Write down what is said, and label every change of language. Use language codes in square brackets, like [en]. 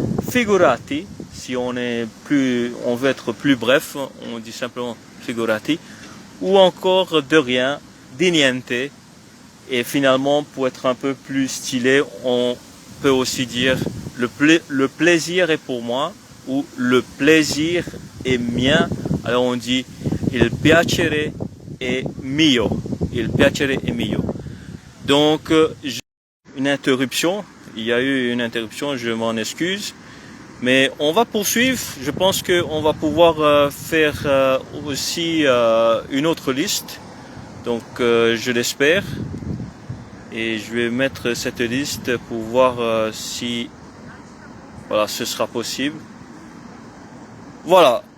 [fr] Figurati, si on veut être plus bref, on dit simplement figurati. Ou encore de rien, [it] di niente. [fr] Et finalement, pour être un peu plus stylé, on peut aussi dire le plaisir est pour moi ou le plaisir est mien. Alors on dit [it] il piacere è mio. Il piacere è mio. [fr] Donc une interruption. Il y a eu une interruption, je m'en excuse. Mais on va poursuivre. Je pense qu'on va pouvoir faire aussi une autre liste. Donc je l'espère. Et je vais mettre cette liste pour voir si voilà, ce sera possible. Voilà.